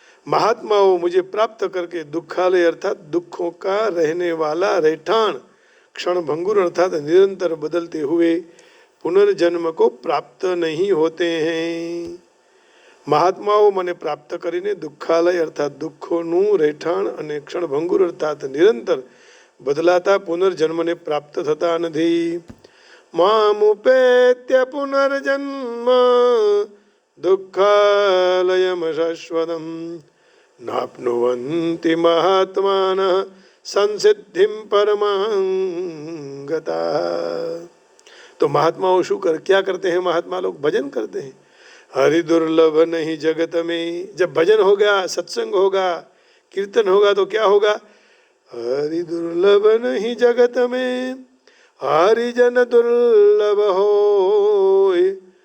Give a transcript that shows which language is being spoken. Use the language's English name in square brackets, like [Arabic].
[Hindi] महात्माओं मुझे प्राप्त करके दुखालय अर्थात दुखों का रहने वाला रहठान, क्षण भंगुर अर्थात निरंतर बदलते हुए पुनर्जन्म को प्राप्त नहीं होते हैं। [Gujarati] મહાત્માઓ મને પ્રાપ્ત કરીને દુઃખાલય અર્થાત દુઃખોનું રહેઠાણ અને ક્ષણભંગુર અર્થાત નિરંતર બદલાતા પુનર્જન્મને પ્રાપ્ત થતા નથી. [Sanskrit] મામુપેત્ય પુનર્જન્મ दुःखालयम् शाश्वतम् नाप्नुवन्ति महात्मानः संसिद्धिं परमां गताः। [Hindi] तो महात्माओं क्या करते हैं? महात्मा लोग भजन करते हैं। हरि दुर्लभ नहीं जगत में। जब भजन होगा, सत्संग होगा, कीर्तन होगा तो क्या होगा? हरि दुर्लभ नहीं जगत में, हरिजन दुर्लभ होय।